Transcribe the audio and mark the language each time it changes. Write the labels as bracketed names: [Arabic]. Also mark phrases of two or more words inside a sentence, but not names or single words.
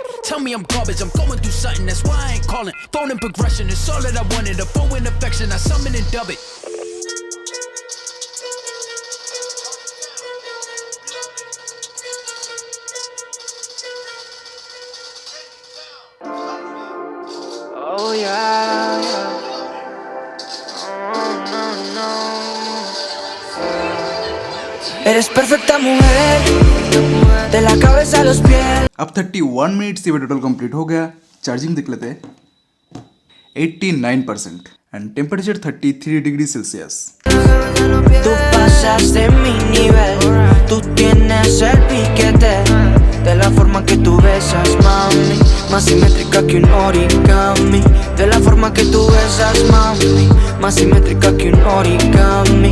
[English] Tell me I'm garbage, I'm going through something, that's why I ain't calling. Phone and progression, it's all that I wanted. The phone and affection, I summon and dub it. Oh yeah, yeah. Oh, no, no. [Spanish] Eres perfecta mujer, de la cabeza a los pies. [Hindi] अब 31 मिनट्स ये [English] total complete [Hindi] हो गया. चार्जिंग देख लेते हैं 89% [English] and temperature 33 degree Celsius. [Spanish] Tú pasas de mi nivel, tú tienes el piquete. De la forma que tú besas, mami, más simétrica que un origami. De la forma que tú besas, mami, más simétrica que un origami.